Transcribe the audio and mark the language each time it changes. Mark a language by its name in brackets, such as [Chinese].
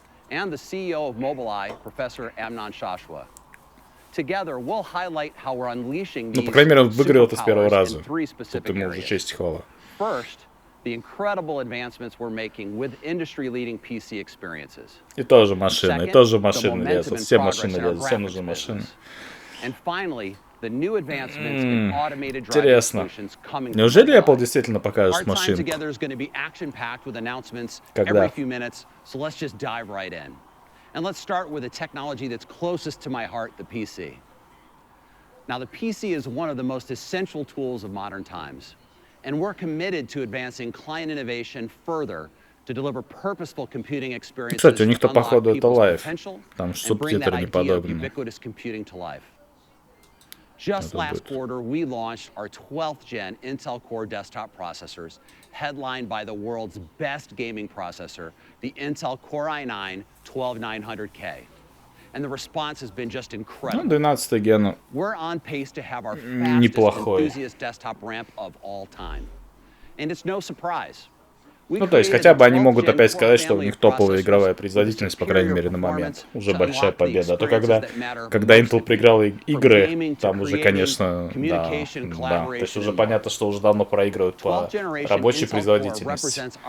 [English] And the CEO of Mobileye, Professor Amnon Shashua. Together, we'll highlight how we're unleashing these superpowers in 3 specific areas. First, the incredible advancements we're making with industry-leading PC experiences. [Russian] И тоже машины лезут, все машины лезут, всем нужны машины. [English] And finally, the new advancements in automated driving [Russian] Интересно. [English] solutions coming. [Russian] Неужели Apple действительно покажет машинку? [English] Our time [Russian] машинку? [English] together is going to be action-packed with announcements every few minutes, so let's just dive right in. And let's start with a technology that's closest to my heart, the PC. Now, the PC is one of the most essential tools of modern times, and we're committed to advancing client innovation further to deliver purposeful computing experiences. [Russian] Кстати, у них-то походу это лайв. Там субтитры неподобные. [English] Ubiquitous computing to life. Just last quarter, we launched our 12th gen Intel Core desktop processors, headlined by the world's best gaming processor, the Intel Core i9-12900K. And the response has been just incredible. [Russian] 12 ген. [English] We're on pace to have our fastest enthusiast desktop ramp of all time. And it's no surprise. [Russian] Ну, то есть, хотя бы они могут опять сказать, что у них топовая игровая производительность, по крайней мере, на момент. Уже большая победа. А то, когда Intel проиграл игры, там уже, конечно, да. То есть, уже понятно, что уже давно проигрывают по рабочей производительности.